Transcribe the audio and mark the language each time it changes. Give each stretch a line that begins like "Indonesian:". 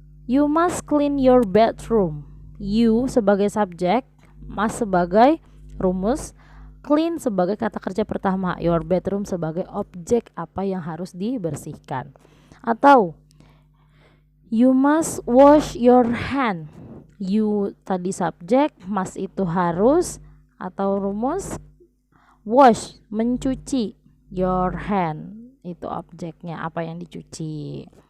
English: You must clean your bedroom.
Indonesian: You sebagai subjek, must sebagai rumus, clean sebagai kata kerja pertama, your bedroom sebagai objek apa yang harus dibersihkan.
English: Atau you must wash your hand.
Indonesian: You tadi subjek, must itu harus atau rumus, wash mencuci, your hand itu objeknya apa yang dicuci.